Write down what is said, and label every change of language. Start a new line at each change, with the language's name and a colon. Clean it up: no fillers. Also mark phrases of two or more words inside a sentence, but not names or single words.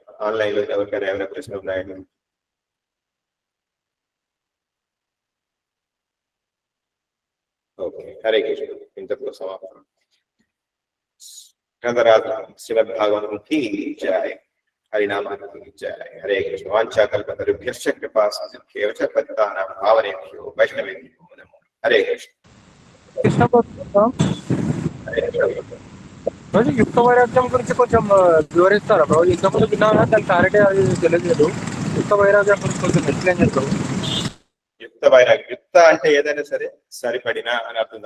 Telugu: ఆన్లైన్ లో ఎవరికైనా ఏమైనా ప్రశ్నలు ఉన్నాయండి? ఓకే, హరే కృష్ణ. ఇంతకు సమాప్తం. గంధరాజ శ్రీమద్ భాగవతంకి జయ. హరినామానికి జయ. హరే కృష్ణ.
Sanskrit: వాంఛాకల్పతరుభ్యశ్చ కృపా సిద్ధిర్భ్యో చ పతితానాం పావనేభ్యో వైష్ణవేభ్యో నమో. హరే కృష్ణ.
Telugu: కృష్ణ భక్తులు హరే కృష్ణ. రోజు యుక్త వైరాగ్యం గురించి కొంచెం వివరిస్తారా బ్రో? ఇంతకుముందు విన్నాను, దాని క్లారిటీ అది తెలియదు. యుక్త వైరాగ్యం గురించి కొంచెం ఎక్స్ప్లెయిన్ చేస్తారు. యుక్త వైరాగ్యం, యుక్త అంటే ఏదైనా సరే సరిపడిన అని అర్థం.